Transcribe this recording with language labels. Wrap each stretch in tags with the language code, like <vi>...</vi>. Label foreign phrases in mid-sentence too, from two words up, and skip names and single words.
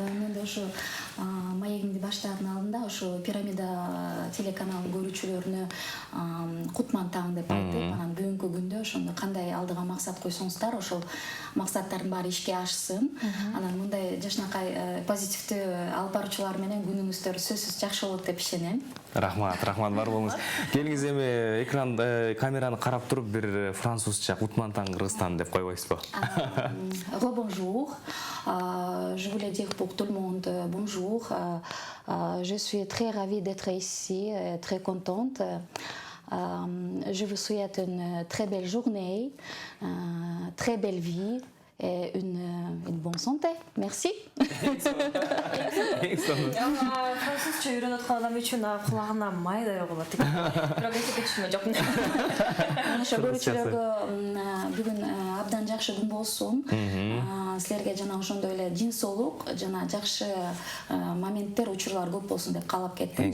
<ky>Мен да ошо маегимди баштаардын алдында ошо Пирамида телеканалынын көрүүчүлөрүнө кутман таң деп айтып, анан бүгүнкү күндө ошондо кандай алдыга максат койсоңуздар, ошол максаттардын баары ишке ашсын. Анан мындай жашынакай позитивдүү алып баруучулар менен күнүңүздөр сөзсүз жакшы болот деп ишенем. Рахмат бар болуңуз. Келиңиз эми экран камераны карап туруп бир французча Кутман таң Кыргызстан деп койбойсузбу?</ky> <fr>Rebonjour. Je voulais dire pour tout le monde bonjour. Je suis très ravie d'être ici, très contente. Je vous souhaite une très belle journée, très belle vie et une bonne santé. Merci.</fr> <ky>Французча үйрөнүп аткан адам үчүн кулагына майдай угулат экен. Бирок эсепке түшүнмөй жокмун. Ошо көрүүчүлөргө бүгүн абдан жакшы күн болсун. Силерге жана ошондой эле дин соолук жана жакшы моменттер, учурлар көп болсун деп каалап кеттим.</ky>